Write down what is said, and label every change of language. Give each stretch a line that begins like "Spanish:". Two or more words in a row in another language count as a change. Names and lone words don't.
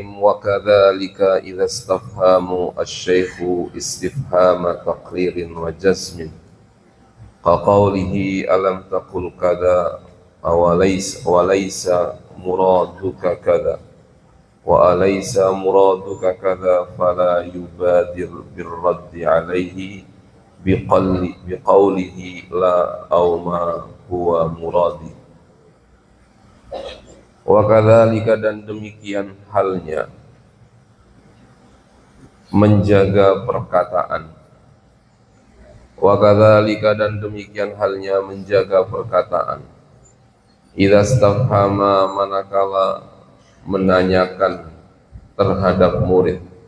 Arabic: وكذلك إذا استفهم الشيخ استفهام تقرير وجزم كقوله ألم تقل كذا وليس مرادك كذا وأليس مرادك كذا فلا يبادر بالرد عليه بقوله لا أو ما هو مرادي. وكذلك,
Indonesian: dan demikian halnya menjaga perkataan.
Arabic: وكذلك,
Indonesian: dan demikian halnya menjaga perkataan.
Arabic: إذا استفهم,
Indonesian: manakala menanyakan terhadap murid.